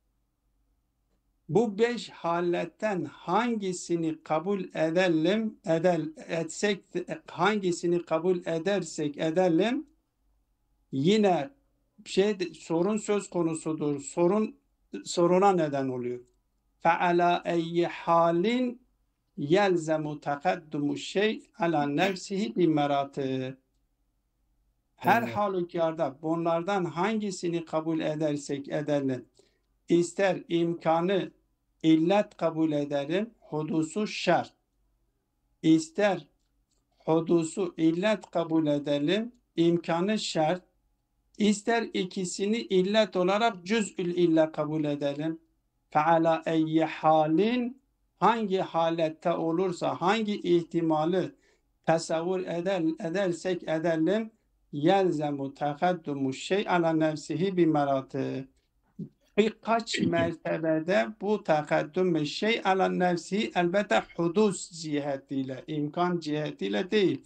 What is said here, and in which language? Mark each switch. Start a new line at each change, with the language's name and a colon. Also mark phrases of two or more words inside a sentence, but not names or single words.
Turkish: Bu 5 haletten hangisini kabul etsek, hangisini kabul edersek edelim, yine sorun söz konusudur. Soruna neden oluyor.
Arabic: فَعَلَى اَيِّ حَالٍ يَلْزَمُ تَقَدُّمُ الشَّيْء عَلَى نَفْسِهِ بِمَرَاتِهِ.
Turkish: Her halükarda bunlardan hangisini kabul edersek edelim, ister imkanı illet kabul edelim, hudusu şart, ister hudusu illet kabul edelim, imkanı şart, ister ikisini illet olarak cüz'ül illet kabul edelim.
Arabic: فَعَلَى اَيِّ
Turkish: halin, hangi halette olursa, hangi ihtimali tasavvur edersek edelim,
Arabic: يلزم تقدم الشيء على نفسه بمراتب.
Turkish: Birkaç mertebede bu
Arabic: تقدم الشيء على نفسه
Turkish: elbette hudus cihetiyle, imkan cihetiyle değil.